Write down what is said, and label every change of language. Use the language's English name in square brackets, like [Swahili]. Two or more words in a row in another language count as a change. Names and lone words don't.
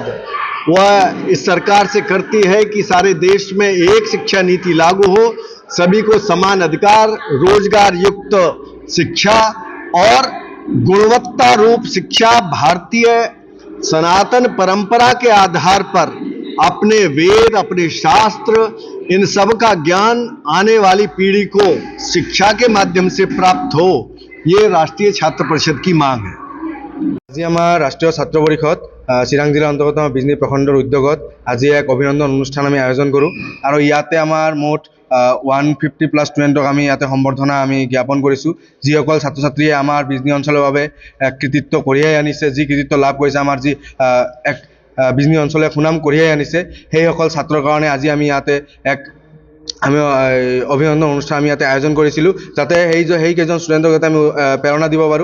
[Hindi] वह इस सरकार से करती है कि सारे देश में एक शिक्षा नीति लागू हो, सभी को समान अधिकार, रोजगार युक्त शिक्षा और गुणवत्ता रूप शिक्षा भारतीय सनातन परंपरा के आधार पर अपने वेद, अपने शास्त्र, इन सब का ज्ञान आने वाली पीढ़ी को शिक्षा के माध्यम से प्राप्त हो, ये राष्ट्रीय छात्र परिषद की मांग है। [Assamese] আজি আমাৰ ৰাষ্ট্ৰীয় ছাত্ৰ পৰিষদ চিৰাং জিলাৰ অন্তৰ্গত বিজনী প্ৰখণ্ডৰ উদ্যোগত আজি এক অভিনন্দন অনুষ্ঠান আমি আয়োজন কৰোঁ আৰু ইয়াতে আমাৰ মুঠ 150+ ষ্টুডেণ্টক আমি ইয়াতে সম্বৰ্ধনা আমি জ্ঞাপন কৰিছোঁ, যিসকল ছাত্ৰ ছাত্ৰীয়ে আমাৰ বিজনী অঞ্চলৰ বাবে কৃতিত্ব কঢ়িয়াই আনিছে, যি কৃতিত্ব লাভ কৰিছে, আমাৰ যি এক বিজনী অঞ্চলে সুনাম কঢ়িয়াই আনিছে, সেইসকল ছাত্ৰৰ কাৰণে আজি আমি ইয়াতে এক অভিনন্দন অনুষ্ঠান আমি ইয়াতে আয়োজন কৰিছিলোঁ, যাতে সেইকেইজন ষ্টুডেণ্টক যাতে আমি প্ৰেৰণা দিব পাৰোঁ।